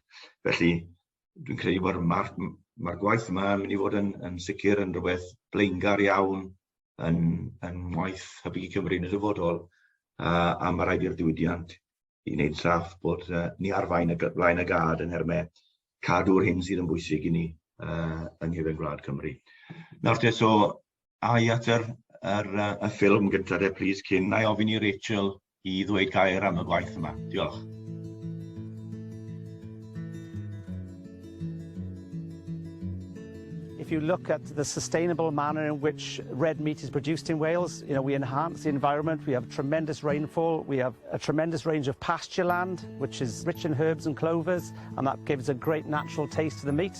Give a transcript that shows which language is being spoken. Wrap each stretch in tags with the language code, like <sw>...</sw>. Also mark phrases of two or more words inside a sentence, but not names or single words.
<cy>Felly dwi'n credu bod mae'r gwaith yma yn mynd i fod yn sicr yn rhywbeth blaengar iawn yn waith hybu i Cymru yn y dyfodol, a mae rhaid i'r diwydiant i wneud saff bod ni ar flaen y gad yn hermau cadw'r hyn sydd yn bwysig i ni, yng Nghyfan Gwlad Cymru. Nawr te, so ai at y ffilm gyntaf de, please, cyn na i ofyn i Rachel i ddweud gair am y gwaith yma. Diolch.</cy> <en>If you look at the sustainable manner in which red meat is produced in Wales, we enhance the environment, we have tremendous rainfall, we have a tremendous range of pasture land, which is rich in herbs and clovers, and that gives a great natural taste to the meat.</en>